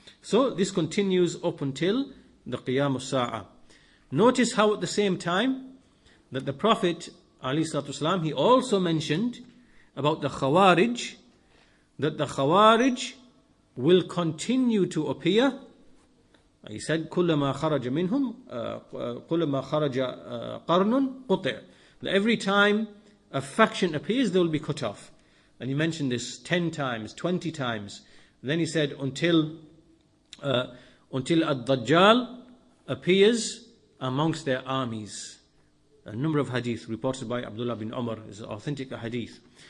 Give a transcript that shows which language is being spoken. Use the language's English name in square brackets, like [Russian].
[English] So this continues up until the Qiyam as-Sa'ah. Notice how at the same time that the Prophet ﷺ, he also mentioned about the Khawarij, that the Khawarij will continue to appear. He said, [Arabic] كُلَّمَا خَرَجَ مِنْهُمْ كُلَّمَا خَرَجَ قَرْنٌ قُطِعْ. [English] Every time a faction appears, they will be cut off. And he mentioned this 10 times, 20 times. And then he said, until Ad-Dajjal appears amongst their armies. A number of hadith reported by Abdullah bin Umar is authentic hadith.